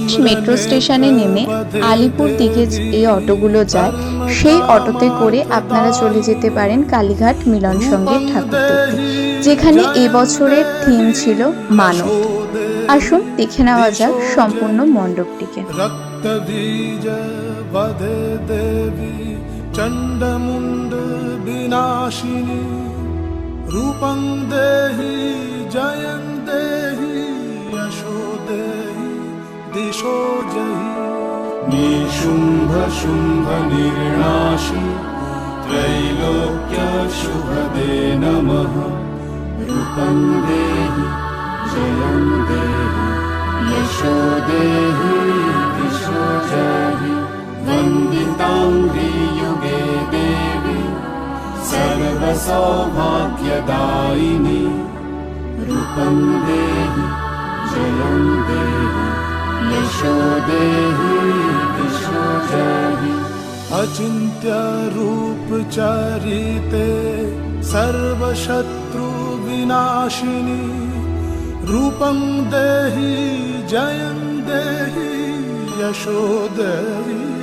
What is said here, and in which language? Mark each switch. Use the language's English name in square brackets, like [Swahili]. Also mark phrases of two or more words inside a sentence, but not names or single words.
[Bangla] মেট্রো স্টেশনে নেমে আলিপুর দিকে এই অটোগুলো যায়, সেই অটোতে করে আপনারা চলে যেতে পারেন কালীঘাট মিলন সঙ্গীত ঠাকুর দেখতে, যেখানে এবছরের থিম ছিল মানব। আসুন দেখে নেওয়া যাক সম্পূর্ণ মণ্ডপটিকে। [Sanskrit] রক্তবীজ বদে দেবী চণ্ডমুণ্ড বিনাশিনী রূপং দেহি জয়ং দেহি যশো দেহি দিশো জহি নিশুম্ভ শুম্ভ নির্নাশি ত্রৈলোক্য শুভদে নমঃ রূপং দেহি জয়ং দেহি यशो देहि दिशो जहि वन्दिताङ्घ्रि युगे देवी सर्वसौभाग्यदायिनी रूपं देहि जयं देहि यशो देहि दिशो जहि अचिन्त्य रूप चरिते सर्वशत्रु विनाशिनी रूपं देहि जयं देहि यशो देहि